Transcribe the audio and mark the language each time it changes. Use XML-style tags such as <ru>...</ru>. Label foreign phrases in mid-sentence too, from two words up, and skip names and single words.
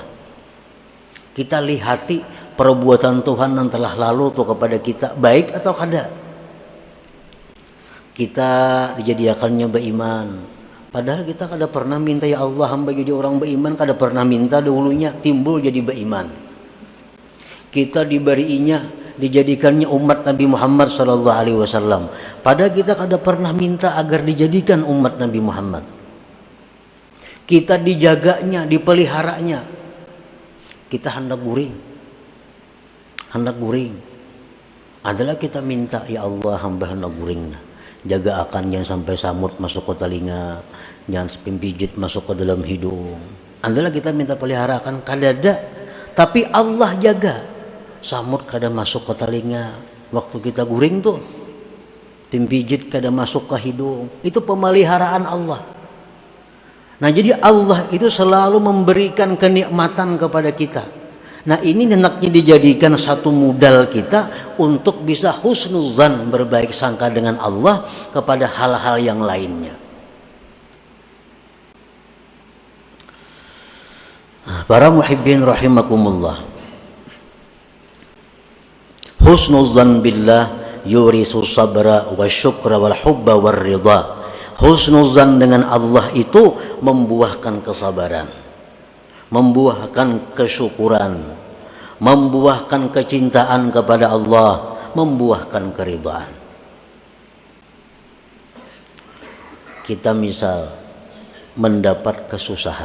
<id>Kita lihati perbuatan Tuhan yang telah lalu tuh kepada kita, baik atau kada. Kita dijadikannya beriman, padahal kita kada pernah minta, ya Allah hamba jadi orang beriman, kada pernah minta dahulunya, timbul jadi beriman. Kita diberinya, dijadikannya umat Nabi Muhammad</id> <ar>صلى الله عليه وسلم,</ar> <id>padahal kita kada pernah minta agar dijadikan umat Nabi Muhammad. Kita dijaganya, dipeliharanya, kita hendak guring adalah kita minta, ya Allah hamba hendak guring, jaga akan jangan sampai samut masuk ke telinga, jangan pimpijit masuk ke dalam hidung, adalah kita minta peliharakan. Kadada, tapi Allah jaga samut kada masuk ke telinga waktu kita guring tuh, pimpijit kada masuk ke hidung, itu pemeliharaan Allah. Nah, jadi Allah itu selalu memberikan kenikmatan kepada kita. Nah, ini hendaknya dijadikan satu modal kita untuk bisa husnuzan, berbaik sangka dengan Allah kepada hal-hal yang lainnya.</id> <ar>Para محبين رحمكم الله، حسن الظن بالله يورث صبرا وشكرا والحب والرضا.</ar> <id>Husnuzan dengan Allah itu membuahkan kesabaran, membuahkan kesyukuran, membuahkan kecintaan kepada Allah, membuahkan keridhaan. Kita misal mendapat kesusahan.</id>